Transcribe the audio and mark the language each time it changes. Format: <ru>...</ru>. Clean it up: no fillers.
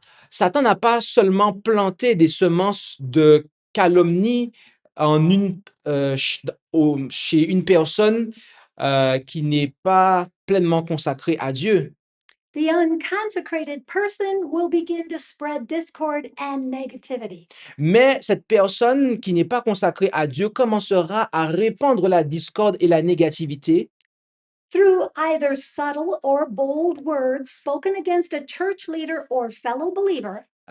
<fr>Satan n'a pas seulement planté des semences de calomnie chez une personne qui n'est pas pleinement consacrée à Dieu.</fr> <en>The unconsecrated person will begin to spread discord and negativity.</en> <fr>Mais cette personne qui n'est pas consacrée à Dieu commencera à répandre la discorde et la négativité</fr> <en>Through either subtle or bold words spoken against a church leader or fellow believer,</en>